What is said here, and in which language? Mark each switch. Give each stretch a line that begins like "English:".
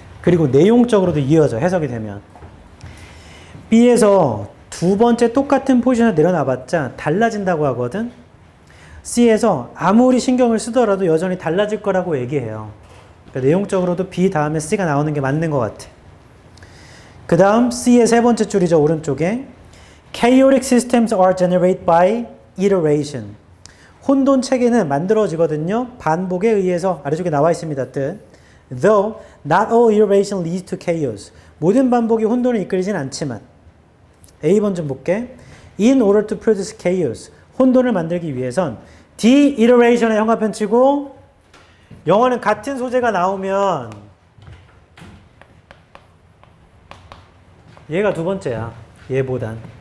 Korean: 그리고 내용적으로도 이어져 해석이 되면 B에서 두 번째 똑같은 포지션을 내려놔봤자 달라진다고 하거든. C에서 아무리 신경을 쓰더라도 여전히 달라질 거라고 얘기해요. 그러니까 내용적으로도 B 다음에 C가 나오는 게 맞는 것 같아. 그 다음 C의 세 번째 줄이죠. 오른쪽에
English: Chaotic systems are generated by iteration.
Korean: 혼돈 체계는 만들어지거든요. 반복에 의해서 아래쪽에 나와 있습니다. 뜻.
English: Though not all iteration leads to chaos.
Korean: 모든 반복이 혼돈을 이끌진 않지만 A번 좀 볼게.
English: In order to produce chaos.
Korean: 혼돈을 만들기 위해선 de-iteration의 형광펜 치고 영어는 같은 소재가 나오면 얘가 두 번째야. 얘보단.